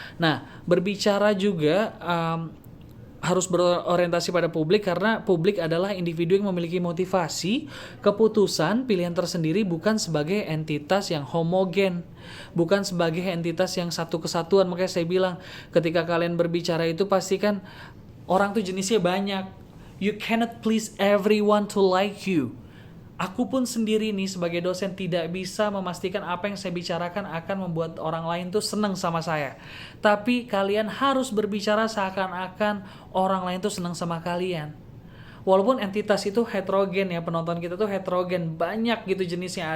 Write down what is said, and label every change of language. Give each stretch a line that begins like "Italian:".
Indonesian: Nah, berbicara juga harus berorientasi pada publik, karena publik adalah individu yang memiliki motivasi, keputusan, pilihan tersendiri, bukan sebagai entitas yang homogen, bukan sebagai entitas yang satu kesatuan. Makanya saya bilang ketika kalian berbicara itu pastikan orang tuh jenisnya banyak.
English: You cannot please everyone to like you.
Indonesian: Aku pun sendiri nih sebagai dosen tidak bisa memastikan apa yang saya bicarakan akan membuat orang lain tuh senang sama saya. Tapi kalian harus berbicara seakan-akan orang lain tuh senang sama kalian. Walaupun entitas itu heterogen ya, penonton kita tuh heterogen, banyak gitu jenisnya.